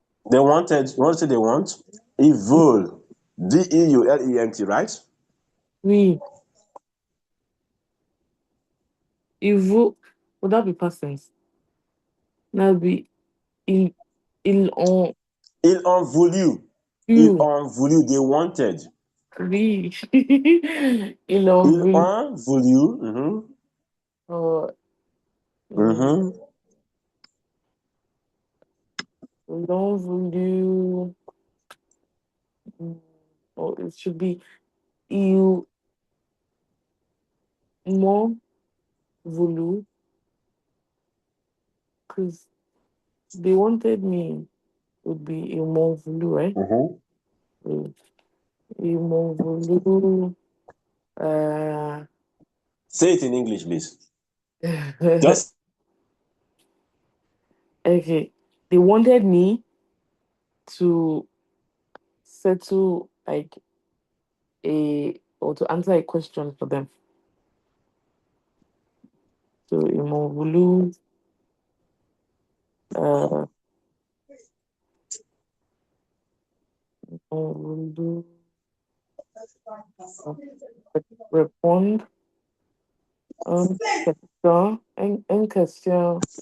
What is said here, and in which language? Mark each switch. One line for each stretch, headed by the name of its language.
English: They wanted, what do they want? Evil. Deulent, right?
French: oui, ils vous,
English: would that be past tense? That would be,
French: ils, ils ont Ils ont voulu. Ils eu, ont voulu.
English: They wanted.
French: oui, ils ont Ils voulu, ont voulu. Mhm. euh, hum, Mhm. ils ont voulu,
English: oh, it should be,
French: ils m'ont
English: voulu, because they wanted me would be
French: ils m'ont voulu,
English: right? Mhm.
French: So, ils m'ont voulu. Uh,
English: Say it in English, please. Just okay. They wanted me to settle like or to answer a question for them.
French: So ils m'ont voulu uh, ils m'ont voulu uh, répondre une question, une question.